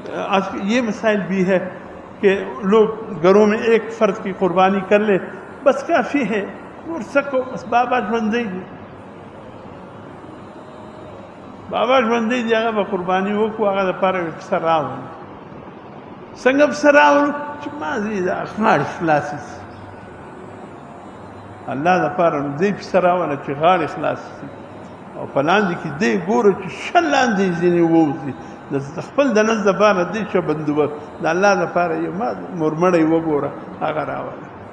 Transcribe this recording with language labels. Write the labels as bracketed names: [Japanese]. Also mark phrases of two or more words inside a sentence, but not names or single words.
[Urdu] آج یہ مسائل بھی ہے کہ لوگ گھروں میں ایک فرد کی قربانی کر لے بس کافی ہے، [Pashto] ورثکو بس بابا ژوندی دی بابا ژوندی دی هغه به قرباني وکړو، هغه دپاره مې پسه راوړو. څنګه پسه راوړو چې مازې د غاړې خلاصې شي، الله دپاره نو دی پسه راوړه چې غاړې خلاصې شي، او په لاندې کې دی ګوره چې ښه لاندې ځینې ووځي، د خپل د نس دپاره دی ښه بندوبست د الله دپاره یو ما مرمړی وګوره هغه راوړه.